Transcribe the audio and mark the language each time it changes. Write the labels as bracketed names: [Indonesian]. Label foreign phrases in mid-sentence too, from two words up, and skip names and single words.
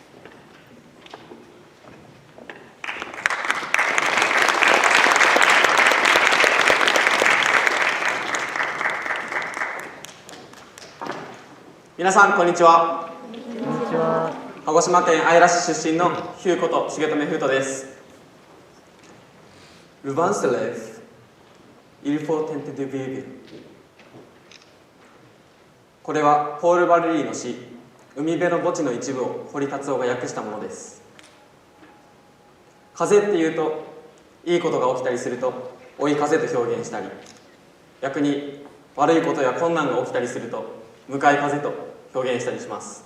[Japanese] 皆さんこんにちは。こんにちは。鹿児島県姶良市出身のヒューこと重留風斗です。 [French] Le vent se lève, il faut tenter de vivre。 [Japanese] これはポール・バルリーの詩「海辺の墓地」の一部を堀達夫が訳したものです。風っていうといいことが起きたりすると追い風と表現したり、逆に悪いことや困難が起きたりすると向かい風と表現したりします。